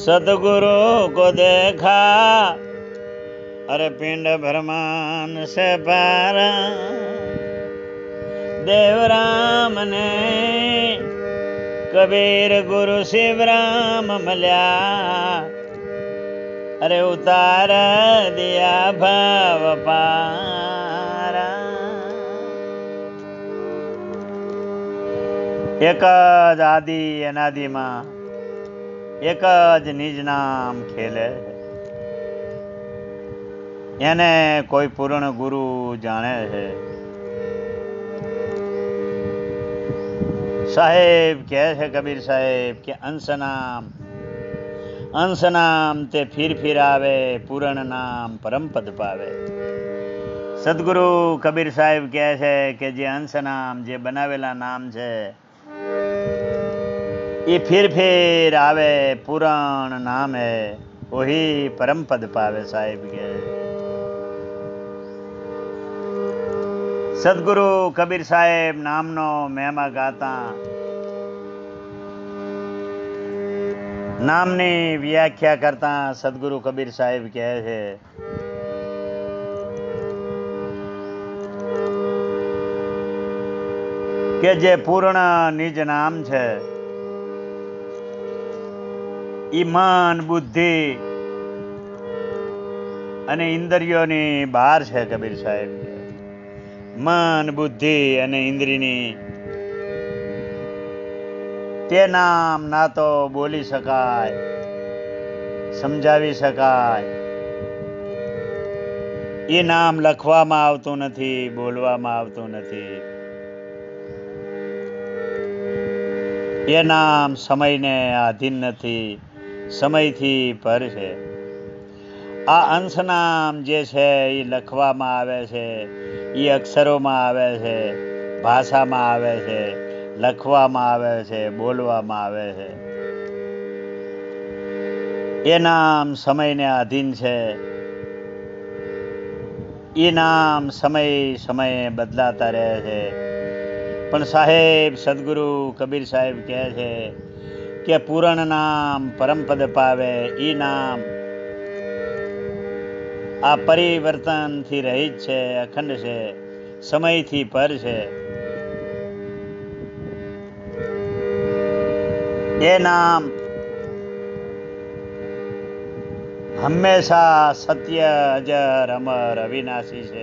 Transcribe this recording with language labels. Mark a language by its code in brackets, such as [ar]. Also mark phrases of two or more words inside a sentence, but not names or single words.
[hi] सतगुरु को देखा अरे पिंड ब्रह्मांड से पारा देवराम ने कबीर गुरु शिवराम मल्या अरे उतार दिया भाव पारा। [gu] એક જ આદિ અનાદિ માં એક જ નિજ નામ ખેલે એને કોઈ પૂર્ણ ગુરુ જાણે છે। સાહેબ કહે છે [hi] कबीर साहेब के अंश नाम ते फिर आवे पूर्ण नाम परम पद पावे। [gu] સદગુરુ કબીર સાહેબ કહે છે કે જે અંશ નામ જે બનાવેલા નામ છે [hi] ये फिर आवे पुराण नाम है वही परम पद पावे। [gu] સાહિબ કે સદગુરુ કબીર સાહેબ નામનો મહિમા ગાતા નામની વ્યાખ્યા કરતા સદગુરુ કબીર સાહેબ કહે હૈ કે જે પૂર્ણ નિજ નામ છે ઈમાન બુદ્ધિ અને ઇન્દ્રિયોની બહાર છે। કબીર સાહેબ મન બુદ્ધિ અને ઇન્દ્રિયની તે નામ ના તો બોલી શકાય સમજાવી શકાય યે નામ લખવામાં આવતું નથી બોલવામાં આવતું નથી। યે નામ સમય ને આધીન નથી સમય થી પર હૈ। આ અંશ નામ જે છે યે લખવામાં આવે છે યે અક્ષરોમાં આવે છે ભાષામાં આવે છે લખવામાં આવે છે બોલવામાં આવે છે। યે નામ સમય ને અધીન છે। યે નામ સમય સમય બદલાતા રહે છે પણ સાહેબ સદગુરુ કબીર સાહેબ કહે છે કે [hi] पूर्ण नाम परम पद पावे। [gu] ઈ નામ આ પરિવર્તન થી રહિત છે અખંડ છે સમય થી પર છે। યે નામ હમેશા સત્ય અજર અમર અવિનાશી છે।